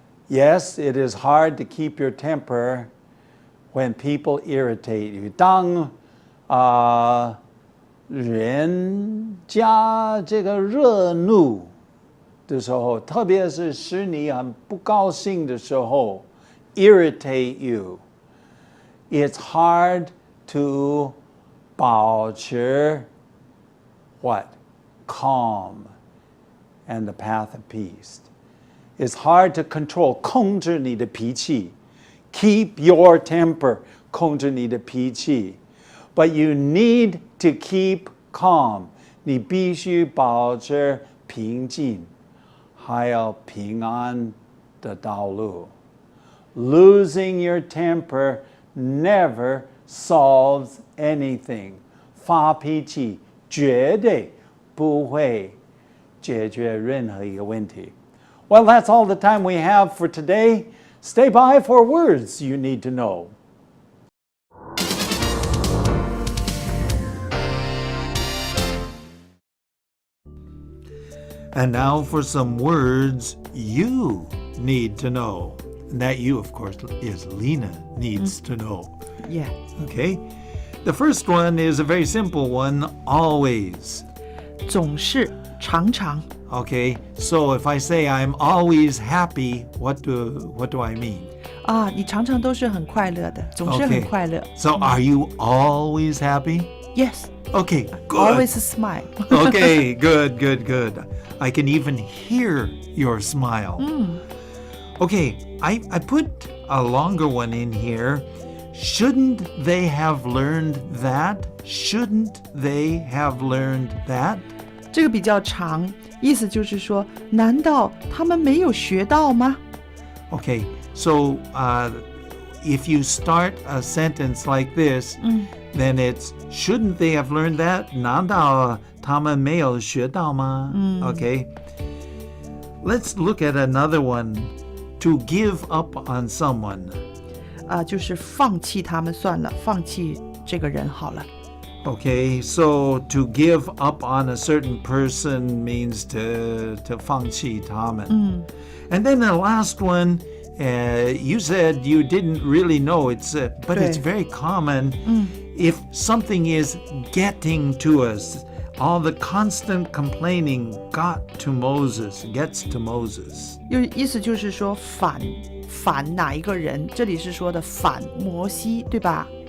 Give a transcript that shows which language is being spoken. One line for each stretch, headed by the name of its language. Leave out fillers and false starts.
English: Yes, it is hard to keep your temper when people irritate you.
Chinese: 当人家这个热怒的时候，特别是使你很不高兴的时候
English: irritate you. It's hard to 保持 what? Calm and the path of peace. It's hard to control,
Chinese: 控制你的脾气.
English: Keep your temper, 控制你的脾气. But you need to keep calm.
Chinese: 你必须保持平静，还有平安的道路。
English: Losing your temper never solves anything.
Chinese: 发脾气绝对不会解决任何一个问题。
English: Well, that's all the time we have for today. Stay by for words you need to know. And now for some words you need to know. And that you, of course, is Lena needs to know. Yeah. Okay? The first one is a very simple one, always.
Chinese: 总是常常
English: Okay, so if I say I'm always happy, what do I mean?
Chinese: 你常常都是很快乐的，总是很快乐。
English: So are you always happy? Yes. Okay, good. Always smile. Okay, good. I can even hear your smile. Okay, I put a longer one in here. Shouldn't they have learned that? Shouldn't they have learned that?
Chinese: 这个比较长，意思就是说，难道他们没有学到吗？
English: Okay, so if you start a sentence like this, then it's, shouldn't they have learned that?
Chinese: 难道他们没有学到吗?Okay.
English: Let's look at another one. To give up on someone.
Chinese: 就是放弃他们算了，放弃这个人好了。
English: Okay, so to give up on a certain person means to
Chinese: 放弃他们.
English: And then the last one You said you didn't really know it's, but it's
Chinese: 对。
English: very common if something is getting to us. All the constant complaining gets to Moses.
Chinese: 意思就是说反哪一个人？这里是说的反摩西，对吧？